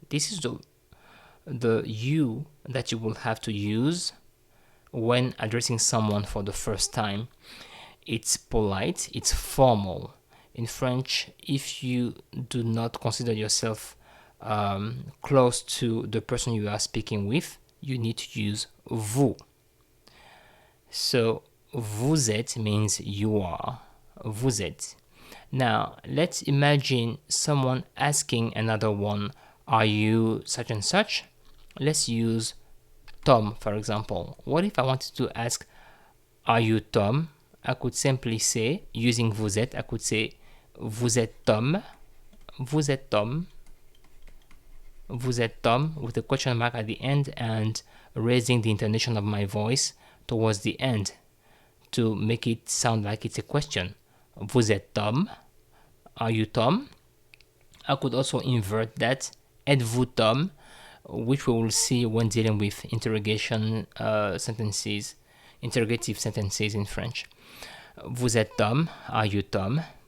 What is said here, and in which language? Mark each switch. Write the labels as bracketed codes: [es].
[en] This is the you that you will have to use when addressing someone for the first time. It's polite, it's formal. In French, if you do not consider yourself close to the person you are speaking with, you need to use vous. So, [fr] vous êtes [en] means you are. [fr] Vous êtes. [en] Now, let's imagine someone asking another one, are you such and such? Let's use Tom, for example. What if I wanted to ask, are you Tom? I could simply say, using vous êtes, I could say, [fr] vous êtes Tom. Vous êtes Tom. Vous êtes Tom [en] with a question mark at the end and raising the intonation of my voice towards the end to make it sound like it's a question. [fr] Vous êtes Tom? [en] Are you Tom? I could also invert that. [fr] Êtes-vous Tom? [en] Which we will see when dealing with interrogation sentences, interrogative sentences in French. [fr] Vous êtes Tom? [en] Are you Tom?